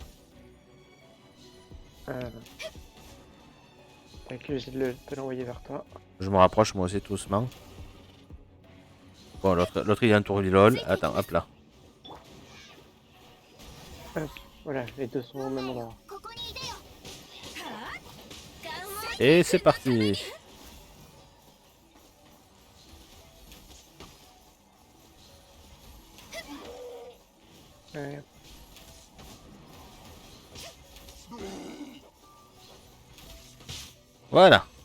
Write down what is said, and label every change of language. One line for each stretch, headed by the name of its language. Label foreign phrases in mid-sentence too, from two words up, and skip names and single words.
French: Avec le jet de te l'envoyer vers toi. Je me rapproche moi aussi tout doucement. Bon, l'autre il y a un tour lol. Attends, hop là. Hop. Voilà, les deux sont au même endroit.
Japanese: ここにいでよ
French: Et c'est parti. Ouais. Voilà.